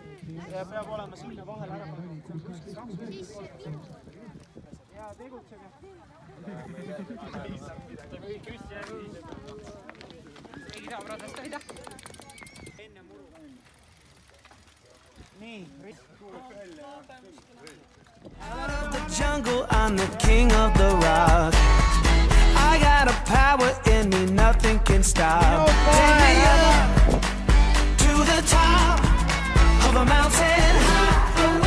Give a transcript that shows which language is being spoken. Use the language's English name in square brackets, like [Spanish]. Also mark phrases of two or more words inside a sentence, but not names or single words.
[Estonian] Ja peab olema sinna vahel ära pannud. Ja tegutsege. Keegi saab radast hoida. Enne muru. Nii, [English] Out of the jungle, I'm the king of the rock. I got a power in me, nothing can stop. Take me up to the top of a mountain high.